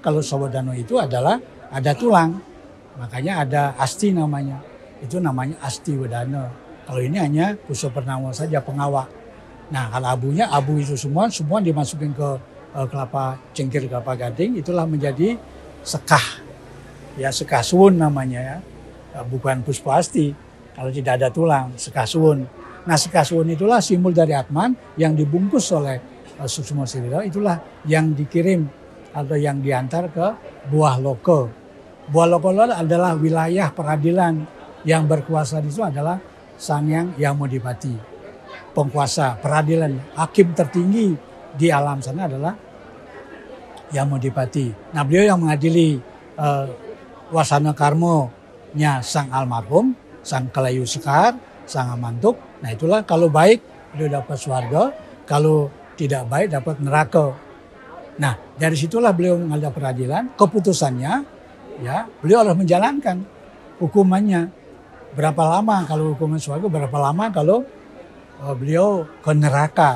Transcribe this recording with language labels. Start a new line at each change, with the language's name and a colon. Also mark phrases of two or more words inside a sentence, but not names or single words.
Indonesian: Kalau Sawo Wedana itu adalah ada tulang. Makanya ada asti namanya. Itu namanya asti wedana. Kalau ini hanya Puso Purnama saja pengawak. Nah kalau abunya, abu itu semua dimasukin ke kelapa cengkir, kelapa gading. Itulah menjadi sekah, ya sekah suwun namanya ya, bukan puspasti. Kalau tidak ada tulang, sekah suwun. Nah sekah suwun itulah simbol dari Atman yang dibungkus oleh Suksma Srira, itulah yang dikirim atau yang diantar ke Buah Loka. Buah Loka adalah wilayah peradilan, yang berkuasa di situ adalah Sangyang Yamadipati, penguasa peradilan, hakim tertinggi di alam sana adalah Yamadipati. Nah beliau yang mengadili wasana karmonya sang almarhum, sang Kalayu Sekar, sang Amantuk. Nah itulah kalau baik beliau dapat surga, kalau tidak baik dapat neraka. Nah dari situlah beliau menghadap peradilan, keputusannya ya beliau harus menjalankan hukumannya. Berapa lama kalau hukuman surga, berapa lama kalau beliau ke neraka.